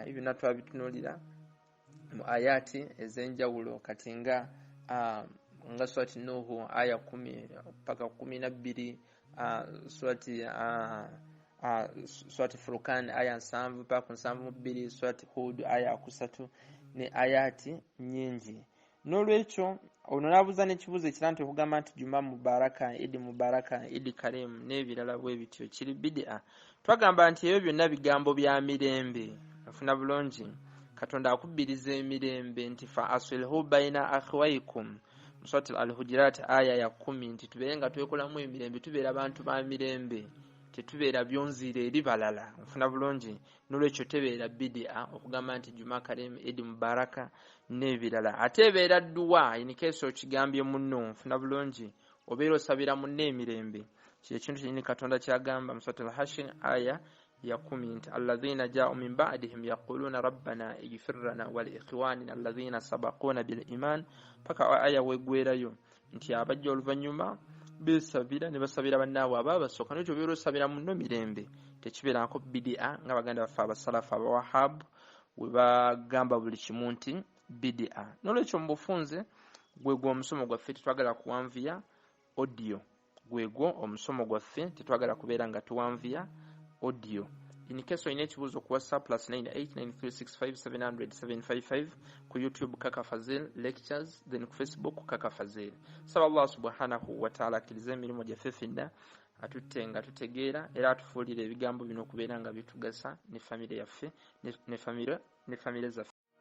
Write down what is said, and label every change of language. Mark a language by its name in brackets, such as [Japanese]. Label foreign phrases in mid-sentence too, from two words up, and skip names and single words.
[Ganda] Ebyo byonna twabitunuulira mu ayati ez'enjawulo kati nga surati Nuhu aya 10 paka 12, surati Furqan aya 7 paka 7, surati Hud aya 3 ne ayati nyingi. N'olwekyo ono n'abuuza n'ekibuuzo ekira nti okugamba nti [Arabic] جمعة مباركة, عيد مبارك, عيد كريم [Ganda] n'ebirala bwe bityo kiri bid'a. Twagamba nti ebyo byonna bigambo bya mirembe. Ofuna bulungi Katonda akubbiriza emirembe nti [Arabic] فأصلحوا بين أخويكم [Ganda] Surati Al-Hujurat aya ya 10 nti tubeere nga twekolamu emirembe, tubeera abantu ba mirembe, tetubeera byonziira eri balala nfuna bulungi n'olwekyo tebeera bidia okugamba nti [Arabic] جمعة كريمة عيد مبارك [Ganda] n'ebirala ate ebeera dduwa [English] in case [Ganda] okigambye munno nfuna bulungi obeera osabira munno emirembe ekintu kyini Katonda kyagamba mu Suratul Hashr aya ya 10 nti [Arabic] الذين جاؤوا من بعدهم يقولون ربنا اغفر لنا ولإخواننا الذين سبقونا بالإيمان [Ganda] paka aya wegwerayo nti abajja oluvannyuma besabira ne basabira bannaabwe ababasooka n'ekyo beera osabira munno mirembe tekibeerako bidia nga baganda baffe abasalafu abawahab we bagamba buli kimu nti bidia n'olwekyo mu bufunze gwegwo omusomo gwaffe tetwagala kuwanviya audio gwegwo omusomo gwaffe tetwagala kubeera nga tuwanviya audio [English] in case [Ganda] oyina ekibuuzo ku WhatsApp +989365700755 ku YouTube Kaka Fazil lectures then ku Facebook Kaka Fazil saba [Arabic] الله سبحانه وتعالى [Ganda] akirize emirimu gyaffe ffenna atutenga tutegeera era atufuulira ebigambo bino okubeera nga bitugasa ne famire yaffe ne famire zaffe